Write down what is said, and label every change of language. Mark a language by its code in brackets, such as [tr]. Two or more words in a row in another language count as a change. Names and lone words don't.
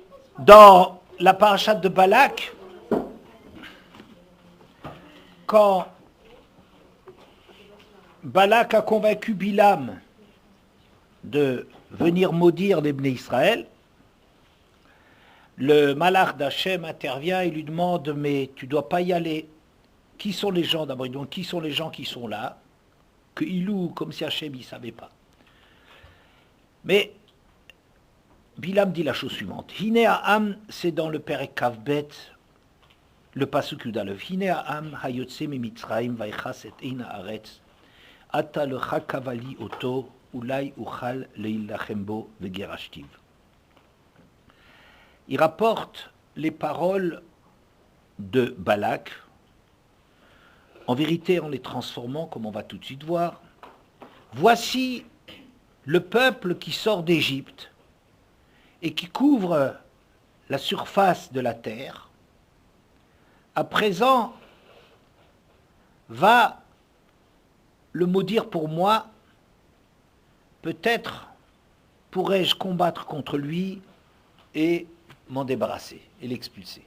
[fr] Dans la paracha de Balak, quand Balak a convaincu Bilam de venir maudire les Bnei Israël, le malach d'Hachem intervient et lui demande « Mais tu ne dois pas y aller. Qui sont les gens d'abord ?» Donc, qui sont les gens qui sont là? Que il loue comme si Hachem ne savait pas. Mais Bilam dit la chose suivante. [he] הנה העם, [fr] c'est dans le [he] פרק כ״ב, [fr] le pasuk Yudalev. [he] הנה העם היוצא ממצרים ויכס את עין הארץ עתה לכה קבלי אותו אולי אוכל להילחם בו וגרשתיו. [fr] Il rapporte les paroles de Balak, en vérité en les transformant, comme on va tout de suite voir. Voici le peuple qui sort d'Égypte et qui couvre la surface de la terre, à présent va le maudire pour moi, peut-être pourrais-je combattre contre lui et m'en débarrasser et l'expulser.